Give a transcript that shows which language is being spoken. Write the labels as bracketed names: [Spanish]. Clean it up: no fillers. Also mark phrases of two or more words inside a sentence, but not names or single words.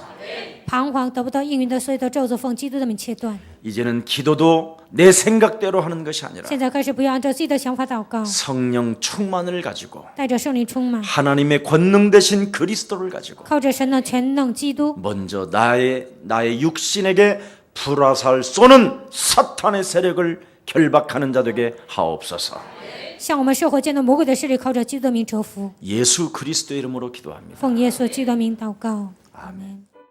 [Chinese] 彷徨得不到应允的所有的咒诅，奉基督的名切断。 [Korean] 이제는 기도도 내 생각대로 하는 것이 아니라 [Chinese] 现在开始不要按照自己的想法祷告， [Korean] 성령 충만을 가지고 [Chinese] 带着圣灵充满， [Korean] 하나님의 권능 되신 그리스도를 가지고 [Chinese] 靠着神的全能基督， [Korean] 먼저 나의 육신에게 불화살 쏘는 사탄의 세력을 결박하는 자 되게 하옵소서. [Chinese] 向我们社会间的魔鬼的势力，靠着基督的名折服。 [Korean] 예수 그리스도 이름으로 기도합니다. [Chinese] 奉耶稣基督的名祷告，阿门。